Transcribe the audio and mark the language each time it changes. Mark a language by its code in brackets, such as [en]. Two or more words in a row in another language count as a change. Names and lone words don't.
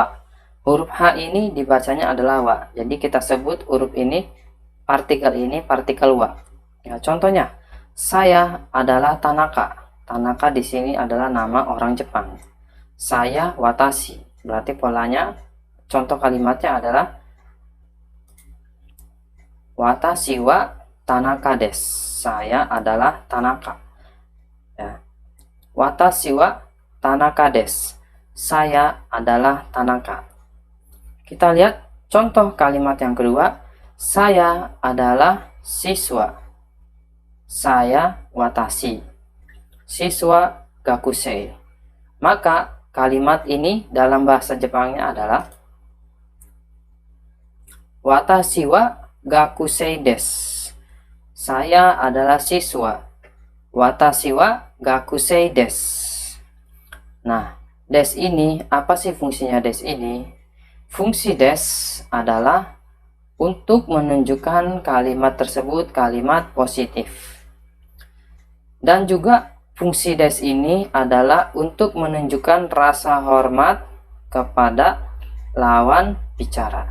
[id] Huruf H ini dibacanya adalah wa. Jadi kita sebut huruf ini partikel wa. Ya, contohnya, saya adalah Tanaka. Tanaka di sini adalah nama orang Jepang. Saya watashi. Berarti polanya, contoh kalimatnya adalah [ja] 私は田中です. [id] Saya adalah Tanaka. Ya. [ja] 私は田中です. [id] Saya adalah Tanaka. Kita lihat contoh kalimat yang kedua. Saya adalah siswa. Saya watashi. Siswa gakusei. Maka kalimat ini dalam bahasa Jepangnya adalah [ja] 私は学生です. [id] Saya adalah siswa. [ja] 私は学生です. [id] Nah, des ini, apa sih fungsinya des ini? Fungsi des adalah untuk menunjukkan kalimat tersebut kalimat positif. Dan juga fungsi des ini adalah untuk menunjukkan rasa hormat kepada lawan bicara.